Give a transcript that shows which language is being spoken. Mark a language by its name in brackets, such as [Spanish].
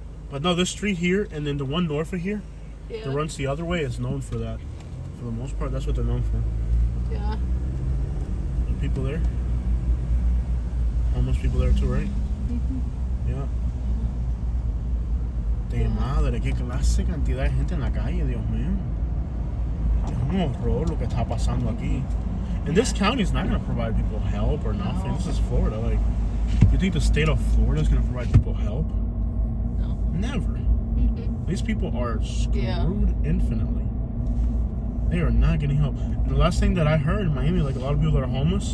[English] But no, this street here and then the one north of here Yeah. that runs the other way is known for that. For the most part, that's what they're known for. Yeah. The people there. Homeless people there too, right? Mm-hmm. Yeah. [Spanish] De madre, qué clase cantidad de gente en la calle, Dios mío. Es un horror lo que está pasando aquí. [English] And this county is not going to provide people help or nothing. No. This is Florida. Like, you think the state of Florida is going to provide people help? No. Never. Mm-hmm. These people are screwed Yeah. infinitely. They are not getting help. And the last thing that I heard in Miami, like a lot of people that are homeless,